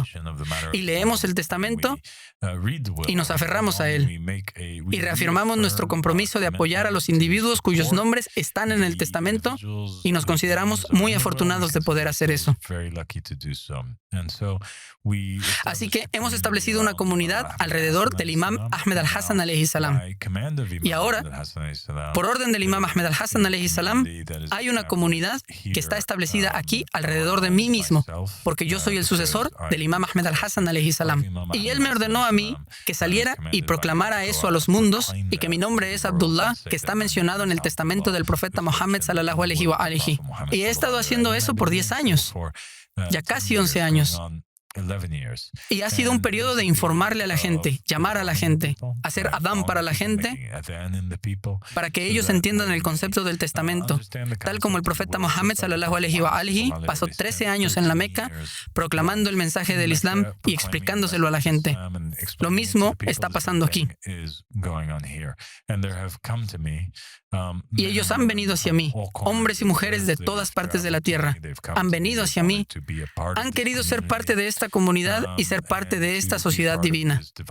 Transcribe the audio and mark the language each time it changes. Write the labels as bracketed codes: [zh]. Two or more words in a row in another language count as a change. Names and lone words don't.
[es] Y leemos el Testamento y nos aferramos a él. Y reafirmamos nuestro compromiso de apoyar a los individuos cuyos nombres están en el Testamento y nos consideramos muy afortunados de poder hacer eso. Así que hemos establecido una comunidad alrededor del Imam Ahmed al-Hassan [ar] عليه السلام. [es] Y ahora, por orden del Imam Ahmed al-Hassan [ar] عليه السلام, [es] hay una comunidad que está establecida aquí alrededor de mí mismo, porque yo soy el sucesor del Imam Ahmed al-Hassan [ar] عليه السلام. [es] Y él me ordenó a mí que saliera y proclamara eso a los mundos y que mi nombre es Abdullah, que está mencionado en el testamento del profeta Muhammad [ar] صلى الله عليه وآله. [es] Y he estado haciendo eso por 10 años, ya casi 11 años. Y ha sido un periodo de informarle a la gente, llamar a la gente, hacer adán para la gente, para que ellos entiendan el concepto del testamento. Tal como el profeta Muhammad [ar] صلى الله عليه وآله [es] pasó 13 años en la Meca proclamando el mensaje del Islam y explicándoselo a la gente. Lo mismo está pasando aquí. Y ellos han venido hacia mí, hombres y mujeres de todas partes de la tierra. Han venido hacia mí, han querido ser parte de esta comunidad y ser parte de esta sociedad divina.